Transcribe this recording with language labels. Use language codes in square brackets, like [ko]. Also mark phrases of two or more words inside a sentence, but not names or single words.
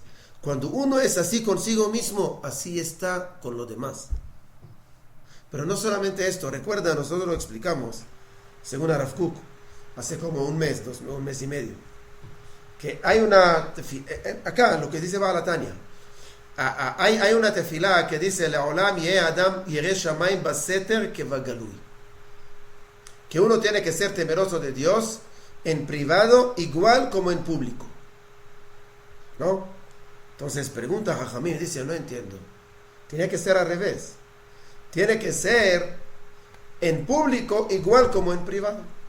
[es] Cuando uno es así consigo mismo, así está con los demás. Pero no solamente esto, recuerda, nosotros lo explicamos, según Rav Kook, hace como un mes y medio, que hay una, acá lo que dice Baal HaTanya, hay una tefilá que dice, [he] לעולם יהא אדם ירא שמים בסתר כבגלוי, [es] que uno tiene que ser temeroso de Dios en privado igual como en público, ¿no? Entonces pregunta a Jajamín, dice, no entiendo, tiene que ser al revés. Tiene que ser en público igual como en privado.